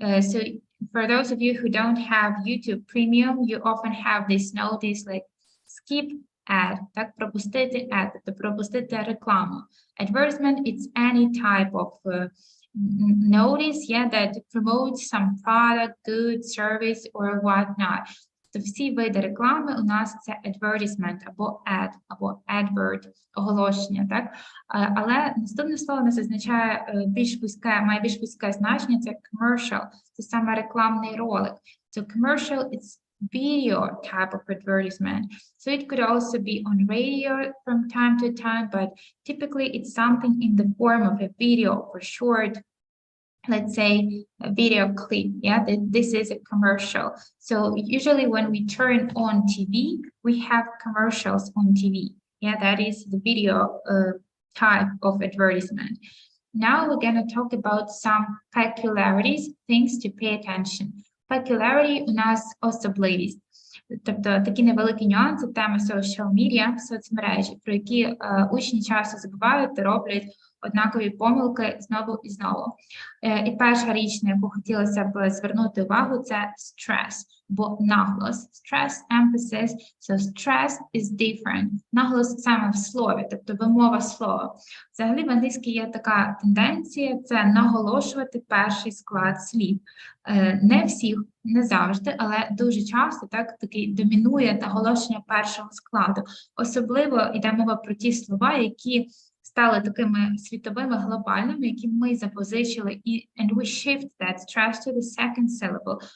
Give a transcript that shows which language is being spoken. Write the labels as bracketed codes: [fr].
[en] So for those of you who don't have YouTube Premium, you often have this notice like skip ad, [uk] так, пропустити ad, тобто пропустити рекламу. [en] Advertisement, it's any type of notice, yeah, that promotes some product, good, service, or whatnot. [uk] То всі види реклами у нас це advertisement або ad, або advert, оголошення, так? Але наступне слово нас означає має більш вузьке значення, це commercial, це саме рекламний ролик. [en] So commercial, it's video type of advertisement. So it could also be on radio from time to time, but typically it's something in the form of a video for short, let's say a video clip. Yeah, this is a commercial. So usually when we turn on TV, we have commercials on TV. Yeah, that is the video type of advertisement. Now we're going to talk about some peculiarities, things to pay attention. [uk] Peculiarity у нас особливість. Тобто такі невеликі нюанси теми social media, соцмережі, про які учні часто забувають та роблять однакові помилки знову і знову. І перша річ, на яку хотілося б звернути увагу, це stress, бо наголос. [en] Stress, emphasis, so stress is different. [uk] Наголос саме в слові, тобто вимова слова. Взагалі в англійській є така тенденція, це наголошувати перший склад слів. Не всіх, не завжди, але дуже часто таки домінує наголошення першого складу. Особливо йде мова про ті слова, які стали такими світовими, глобальними, які ми запозичили, [en] and we shift that stress to the second syllable.